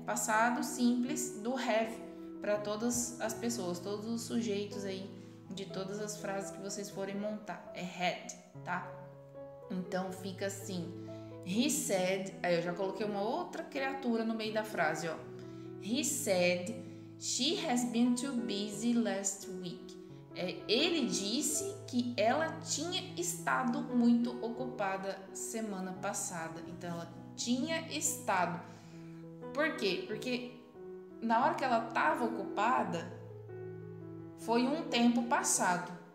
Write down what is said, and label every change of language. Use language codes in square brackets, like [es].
[pt] Passado simples do have para todas as pessoas, todos os sujeitos aí de todas as frases que vocês forem montar. É had, tá? Então fica assim: [en] He said, [pt] aí eu já coloquei uma outra criatura no meio da frase, ó. [en] He said she has been too busy last week. [pt] Ele disse que ela tinha estado muito ocupada semana passada. Então ela tinha estado. Por quê? Porque na hora que ela estava ocupada foi um tempo passado.